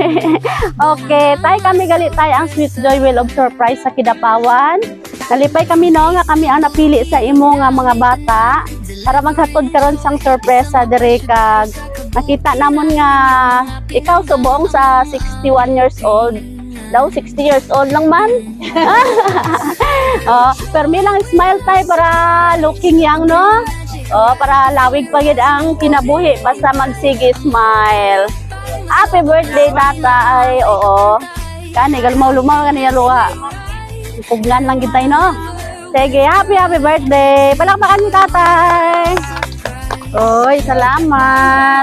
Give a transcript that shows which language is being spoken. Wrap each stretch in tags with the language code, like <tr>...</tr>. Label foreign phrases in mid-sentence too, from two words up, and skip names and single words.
<hil>Okay, tay kami galit tay ang Sweet Joy Will of Surprise sa Kidapawan. Nalipay kami no nga kami ang napili sa imo nga mga bata para maghatod karon sang sorpresa dire kag nakita namon nga ikaw subong sa 61</hil> <en>years old.</en> <hil>Daw 60</hil> <en>years old</en> <hil>lang man. Oh, pero may lang smile tayo para</hil> <en>looking young,</en> <hil>no? Oh, para lawig pa gid ang kinabuhi basta magsige smile.</hil> <en>Happy birthday,</en> <hil>tatay. Oo. Kani galmaw-lumaw kaniya luha. Puglan lang gid tayo, no? Sige,</hil> <en>happy birthday.</en> <hil>Palakpakan mo, tatay. Oy, salamat.</hil>